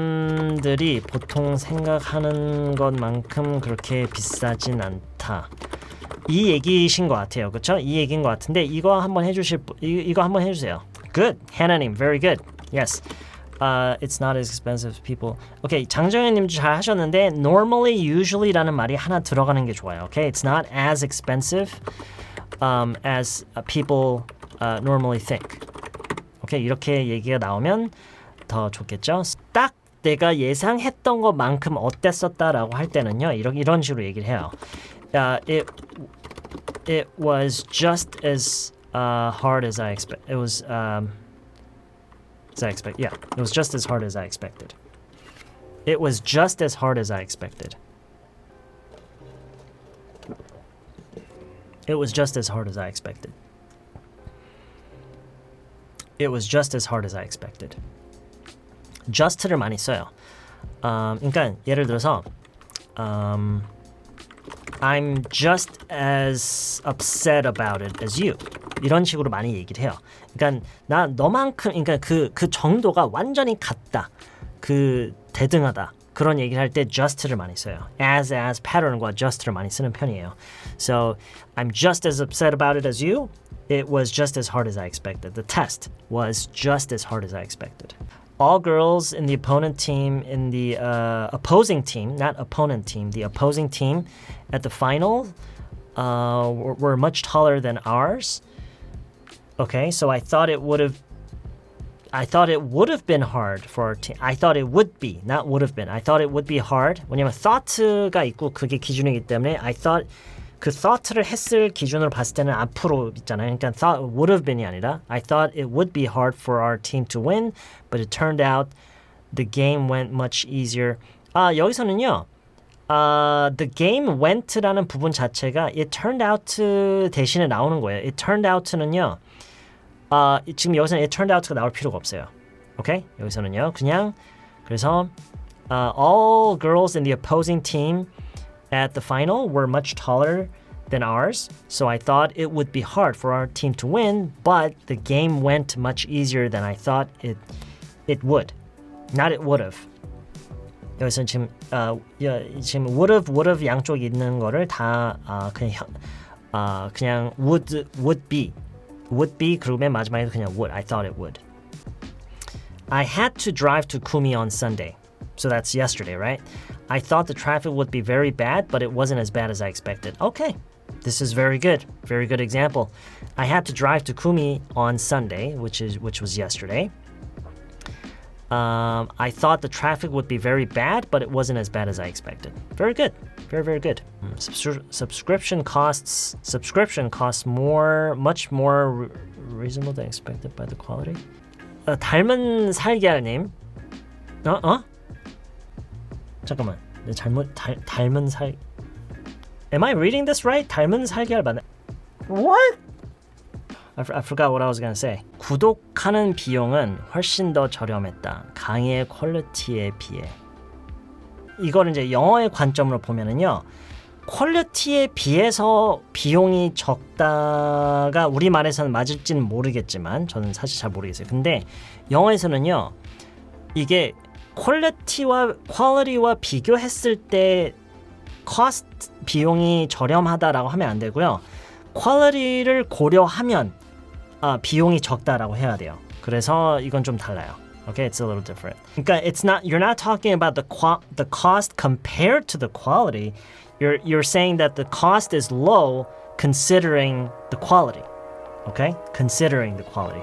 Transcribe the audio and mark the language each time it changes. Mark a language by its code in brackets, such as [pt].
[ko] 사람들이 보통 생각하는 것만큼 그렇게 비싸진 않다. 이 얘기신 것 같아요. 그렇죠? 이 얘기인 것 같은데 이거 한번 해주세요. [en] Good. 하나님, very good. Yes. It's not as expensive as people. [ko] Okay, 장정현님도 잘 하셨는데 normally, usually라는 말이 하나 들어가는 게 좋아요. [en] Okay, it's not as expensive as people normally think. [ko] Okay, 이렇게 얘기가 나오면 더 좋겠죠. 딱 내가 예상했던 것만큼 어땠었다라고 할 때는요, 이런 식으로 얘기를 해요. [en] It was just as hard as I expected. It was as I expected. Yeah, it was just as hard as I expected. It was just as hard as I expected. It was just as hard as I expected. It was just as hard as I expected. [ko] just를 많이 써요. 그러니까 예를 들어서 [en] I'm just as upset about it as you. [ko] 이런 식으로 많이 얘기를 해요. 그러니까 나 너만큼, 그러니까 그 정도가 완전히 같다. 그 대등하다. 그런 얘기를 할 때 just를 많이 써요. as pattern과 just를 많이 쓰는 편이에요. [en] So I'm just as upset about it as you. It was just as hard as I expected. The test was just as hard as I expected. All girls in the opponent team, in the opposing team, not opponent team, the opposing team at the final were much taller than ours. Okay, so I thought it would have I thought it would have been hard for our team. I thought it would be, not would have been. I thought it would be hard. [ko] 왜냐면 thought가 있고 그게 기준이기 때문에 I thought 그 thought를 했을 기준으로 봤을 때는 앞으로 있잖아요. [en] 그러니까 thought would have been이 [ko] 아니라 [en] I thought it would be hard for our team to win, but it turned out the game went much easier. [ko] 여기서는요. [en] The game went라는 [ko] 부분 자체가 [en] it turned out [ko] 대신에 나오는 거예요. [en] It turned out는요. [ko] 지금 여기서는 [en] it turned out [ko] 가 나올 필요가 없어요. 오케이? 여기서는요. 그냥 그래서 [en] all girls in the opposing team at the final were much taller than ours. So I thought it would be hard for our team to win, but the game went much easier than I thought it would. Not it would have. [ko] 여기서는 지금 would have 양쪽 있는 거를 다 그냥 would be 그리고 맨 마지막에 그냥 would. [en] I thought it would. I had to drive to Kumi on Sunday. So that's yesterday, right? I thought the traffic would be very bad, but it wasn't as bad as I expected. Okay, this is very good. Very good example. I had to drive to Kumi on Sunday, which was yesterday. I thought the traffic would be very bad, but it wasn't as bad as I expected. Very good. Very, very good. Subscription costs much more reasonable than expected by the quality. [ko] 닮은 살기알님. 잠깐만. [en] 닮은 살. Am I reading this right? 닮은 살기알 [ko] 맞나? [en] What? I forgot what I was gonna say. [ko] 구독하는 비용은 훨씬 더 저렴했다. 강의의 퀄리티에 비해. 이거를 이제 영어의 관점으로 보면은요. 퀄리티에 비해서 비용이 적다가 우리말에서는 맞을지는 모르겠지만 저는 사실 잘 모르겠어요. 근데 영어에서는요. 이게 퀄리티와 비교했을 때 cost 비용이 저렴하다라고 하면 안 되고요. 퀄리티를 고려하면 비용이 적다라고 해야 돼요. 그래서 이건 좀 달라요. [en] Okay, it's a little different. [ko] 그러니까 [en] you're not talking about the cost compared to the quality. You're saying that the cost is low considering the quality. Okay? Considering the quality.